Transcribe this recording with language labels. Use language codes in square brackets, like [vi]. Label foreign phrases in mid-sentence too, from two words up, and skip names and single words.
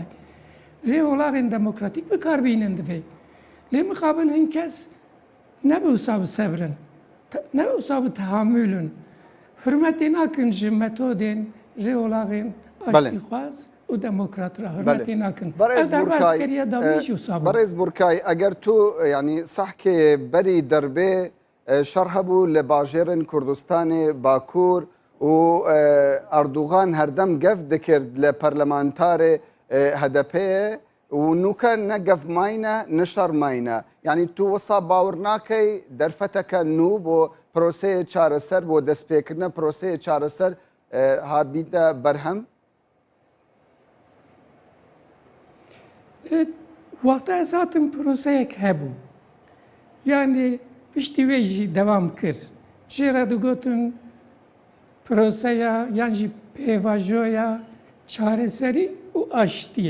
[ku] Rê olavên demokratîk bikarbînin divê. Lê mixabin hin kes ne bi wisa bisevrin. Ne bi wisa bi tehamülün. Hürmetê nakin ji metodên rê olavên aştîxwaz û demokrat ra. Hürmetê nakin. Ev derba askeriya dawî jî wisa bû. بەڕێز بورکای ئەگەر تو ینی سەحکێ بەری دەربێ شەڕ هەبوو لە باژێرن کوردستانی باکوور و ئەردوغان هەردەم گەف دەکرد لە پەرلەمانتارێ هەدەپەیە و نوکە نەگەف ماینە نەشەڕ ماینە. یعنی تو وەسا باور ناکەی دەرفەتەکە نو بۆ پرۆسەیە چارەسەر بۆ دەستپێکردنە پرۆسەیە چارەسەر هاتبیتە بەرهەم؟ Wexta ez hatim proseyek hebû. Yani piştî wê jî devam kir. Jê re digotin proseya yan jî pêvajoya çareserî û aştiyê.